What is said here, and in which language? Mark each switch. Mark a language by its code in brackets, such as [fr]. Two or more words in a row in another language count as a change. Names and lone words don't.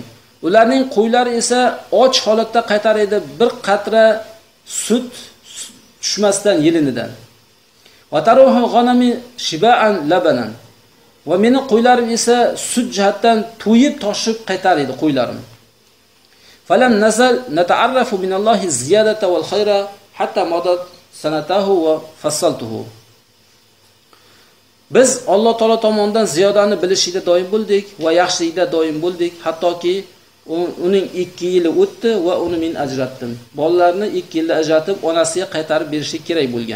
[uz] Ularning qo'ylari esa och holatda qaytar edi, bir qatra sut tushmasdan yelinidan. [ar] وتروح غنمي شباعا لبنا. [uz] Va meni qo'ylarim esa sut jihatdan to'yib toshib qaytar edi qo'ylarim. [ar] فلم نزل نتعرف من الله الزيادة والخير حتى مضت سنتاه وفصلته. [uz] Biz Alloh taolo tomonidan ziyodani bilishida doim bo'ldik va yaxshilikda doim bo'ldik, hattoki uning 2 yili o'tdi va uni men ajratdim. Bolalarni 2 yilda ajratib onasiga qaytarib berishlik kerak bo'lgan.